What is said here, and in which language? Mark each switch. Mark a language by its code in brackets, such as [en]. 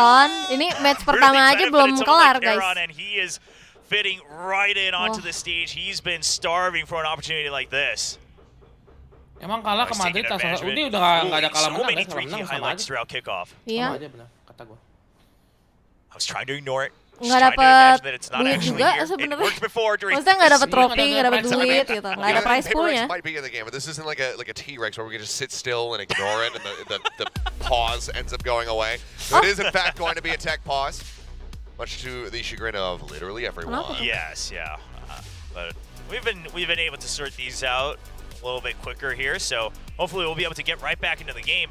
[id] Ton. Ini match pertama aja belum kelar guys. [en] And he is fitting right in onto the stage. He's been starving for an opportunity like this. [id] Emang kalah ke Madrid, ini udah nggak ada kalah menang guys, kalau menang sama aja. [en] Throughout kickoff. [id] Iya. Sama aja benar, kata gue. [en] I was trying to ignore it. [id] Nggak dapet duit juga sebenarnya. Maksudnya nggak dapet trofi, nggak dapet duit gitu, nggak ada prize poolnya. [en] Might be in the game, but this isn't like a T-Rex where we can just sit still and ignore it, and the pause ends up going away. So it is in fact going to be a tech pause, much to the chagrin of literally everyone. Yes, yeah, but we've been able to sort these out a little bit quicker here, so hopefully we'll be able to get right back into the game.